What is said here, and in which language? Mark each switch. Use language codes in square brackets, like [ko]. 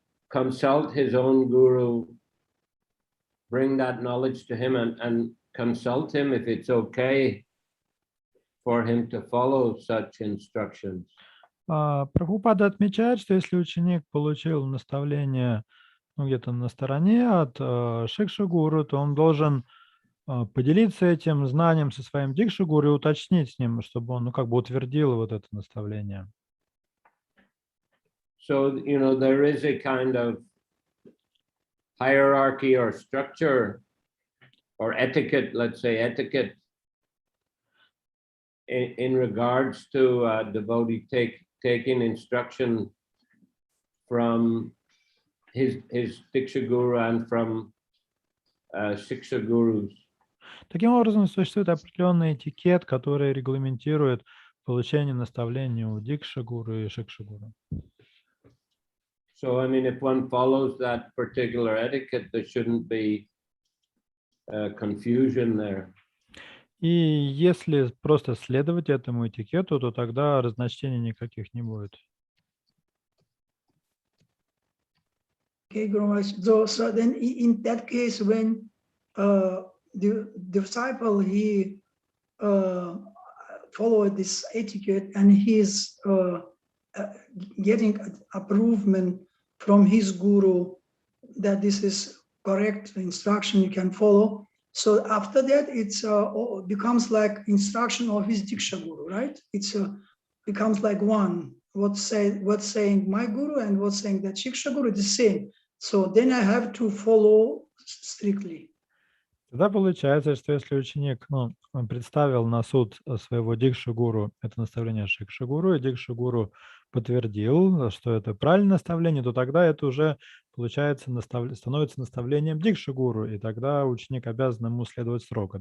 [en] consult his own guru, bring that knowledge to him and consult him if it's okay for him to follow such instructions. [ru] Прабхупада отмечает, что если ученик получил наставление где-то на стороне от шикши-гуру, то он должен поделиться этим знанием со своим дикши-гуру и уточнить с ним, чтобы он утвердил вот это наставление. [en] So, there is a kind of hierarchy or structure or etiquette, let's say etiquette, in regards to a devotee taking instruction from his Diksha Guru and from Shiksha Gurus. [ru] Таким образом, существует определенный этикет, который регламентирует получение наставления у дикша-гуру и шикша-гуру. [en] So, if one follows that particular etiquette, there shouldn't be confusion there. [ru] И если просто следовать этому этикету, то тогда разночтений никаких не будет. [en] Okay, Guru Maharaj. So then in that case, when the disciple, he followed this etiquette and he is getting approval from his guru that this is correct instruction you can follow. So after that, it becomes like instruction of his Diksha Guru, right? It becomes like one. What's saying my guru and what's saying that Shiksha Guru is the same. So then I have to follow strictly. [ru] Тогда получается, что если ученик он представил на суд своего дикша-гуру это наставление шикша-гуру, и дикша-гуру подтвердил, что это правильное наставление, то тогда это уже, получается, становится наставлением дикша-гуру, и тогда ученик обязан ему следовать строго.